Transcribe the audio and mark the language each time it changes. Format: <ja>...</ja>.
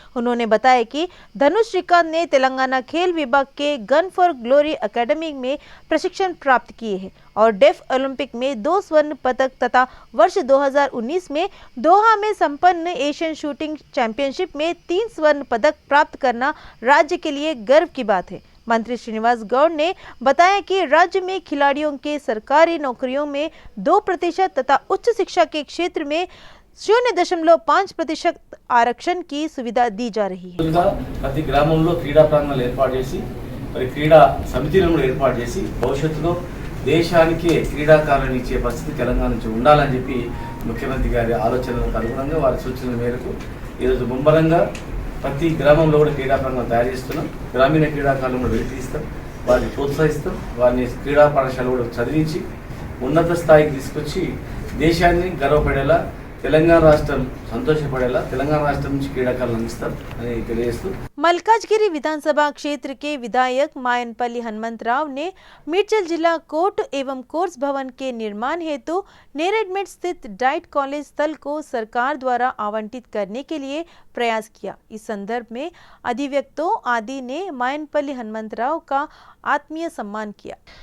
<hi>उन्होंने बताया कि धनुष श्रीकांत ने तेलंगाना खेल विभाग के गन फॉर ग्लोरी एकेडमी में प्रशिक्षण प्राप्त किए हैं और डेफ ओलंपिक में 2 स्वर्ण पदक तथा वर्ष 2019 में दोहा में संपन्न एशियन शूटिंग चैंपियनशिप में 3 स्वर्ण पदक प्राप्त करना राज्य के लिए गर्व की बात है। मंत्री श्रीनिवास गौड़ ने बताया कि राज्य में खिलाड़ियों के सरकारी नौकरियों में 2% तथा उच्च शिक्षा के क्षेत्र में 0.5% आरक्षण की सुविधा दी जा रही है।</hi> <te>प्रति ग्रामंలో క్రీడా ప్రాంగణాలు ఏర్పాటు చేసి మరి క్రీడా సమితిలను కూడా ఏర్పాటు చేసి భవిష్యత్తులో దేశానికి క్రీడాకారులను ఇచ్చే పరిస్థితి తెలంగాణ నుంచి ఉండాలని చెప్పి ముఖ్యమంత్రి గారి ఆలోచనలకు అనుగుణంగా వారి సూచనల మేరకు ఈరోజు ముమ్మరంగా ప్రతి గ్రామంలో కూడా క్రీడా ప్రాంగణం తయారు చేస్తున్నాం। గ్రామీణ క్రీడాకారులను కూడా వెలికిస్తాం, వారిని ప్రోత్సహిస్తాం, వారిని క్రీడా పాఠశాల కూడా చదివించి ఉన్నత స్థాయికి తీసుకొచ్చి దేశాన్ని గర్వపడేలా తెలంగాణ రాష్ట్రం సంతోషపడేలా తెలంగాణ రాష్ట్రం నుంచి క్రీడాకారులను అందిస్తాం అని తెలియజేస్తూ</te> <hi>मलकाजगिरी विधानसभा क्षेत्र के विधायक मायनपल्ली हनुमंत राव ने मिर्चल जिला कोर्ट एवं कोर्स भवन के निर्माण हेतु नेरेड में स्थित डाइट कॉलेज स्थल को सरकार द्वारा आवंटित करने के लिए प्रयास किया। इस संदर्भ में अधिवक्तों आदि ने मायनपल्ली हनुमंत राव का आत्मीय सम्मान किया।</hi>